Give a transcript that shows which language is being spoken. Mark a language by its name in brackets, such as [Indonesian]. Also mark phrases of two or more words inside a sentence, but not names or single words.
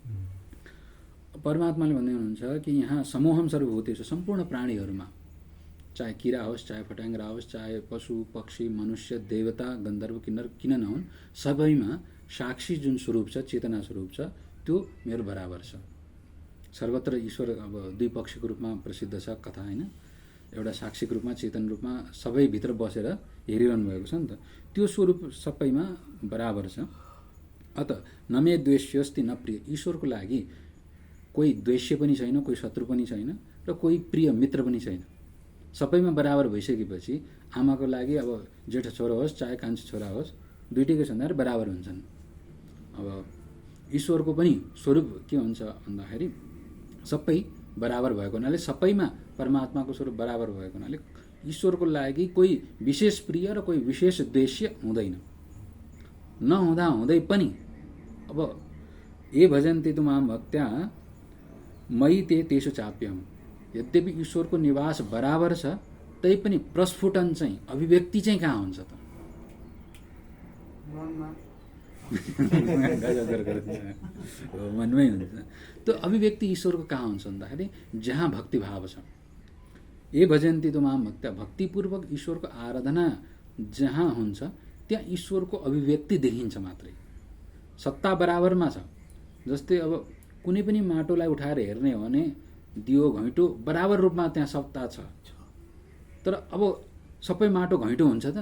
[Nepali] परमात्माले भन्दै हुनुहुन्छ कि यहाँ [Sanskrit] समूहम सर्वभूतेषु [Nepali] सम्पूर्ण प्राणीहरूमा, चाहे किरा होस्, चाहे फट्याङ्ग्रा होस्, चाहे पशु पक्षी मनुष्य देवता गन्धर्व किन्नर किन नहुन्, सबैमा साक्षी जुन स्वरूप छ, चेतना स्वरूप छ, त्यो मेरो बराबर छ। सर्वत्र ईश्वर अब दुई पक्षको रूपमा प्रसिद्ध छ कथा होइन। एउटा साक्षीको रूपमा चेतन रूपमा सबैभित्र बसेर हेरिरहनु भएको छ नि त, त्यो स्वरूप सबैमा बराबर छ। [Sanskrit] अत न मे द्वेष्योस्ति न प्रिय, [Nepali] ईश्वरको लागि कोही द्वेष्य पनि छैन, कोही शत्रु पनि छैन र कोही प्रिय मित्र पनि छैन। सबैमा बराबर भइसकेपछि आमाको लागि अब जेठो छोरो होस् चाहे कान्छो छोरा होस्, दुइटैको भन्दाखेरि बराबर हुन्छन्। अब ईश्वरको पनि स्वरूप के हुन्छ भन्दाखेरि सबै बराबर भएको हुनाले, सबैमा परमात्माको स्वरूप बराबर भएको हुनाले ईश्वरको लागि कोही विशेष प्रिय र कोही विशेष द्वेष्य हुँदैन। नहुँदा हुँदै पनि अब [Sanskrit] ए भजन्ते तु मां भक्त्या मयि ते तेषु चाप्यहम्, [Nepali] यद्यपि ईश्वरको निवास बराबर छ तै पनि प्रस्फुटन चाहिँ अभिव्यक्ति चाहिँ कहाँ हुन्छ त? मनमै हुन्छ। त्यो अभिव्यक्ति ईश्वरको कहाँ हुन्छ भन्दाखेरि जहाँ भक्तिभाव छ। [Sanskrit] ए भजन्ती तो माम भक्त्या, [Nepali] भक्तिपूर्वक ईश्वरको आराधना जहाँ हुन्छ त्यहाँ ईश्वरको अभिव्यक्ति देखिन्छ मात्रै। सत्ता बराबरमा छ। जस्तै अब कुनै पनि माटोलाई उठाएर हेर्ने हो भने दियो घैँटो बराबर रूपमा त्यहाँ सत्ता छ। तर अब सबै माटो घैँटो हुन्छ त?